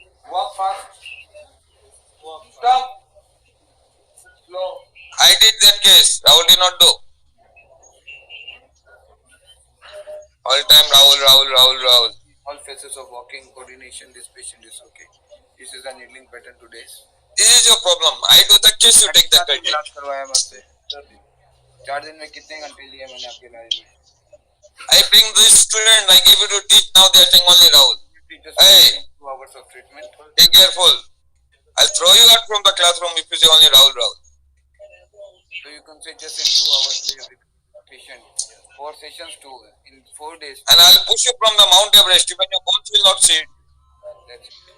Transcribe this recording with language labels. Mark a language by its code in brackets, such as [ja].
[en] Walk fast. Walk. Stop. Slow. I did that case. Rahul did not do. All time Rahul. All phases of walking, coordination, this patient is okay. This is a needling pattern today. This is your problem. I do the case, you take the credit. [hi] Class करवाया मुझसे 4 दिन में कितने घंटे लिए मैंने आपके इलाज में? [en] I bring this student, I give you to teach, now they are saying only Rahul. Hey, 2 hours of treatment. Be careful. I'll throw you out from the classroom if you say only Rahul. So you can say just in 2 hours every patient. 4 sessions too, in 4 days. And I'll push you from the Mount Everest, even your bones will not see it. That's it.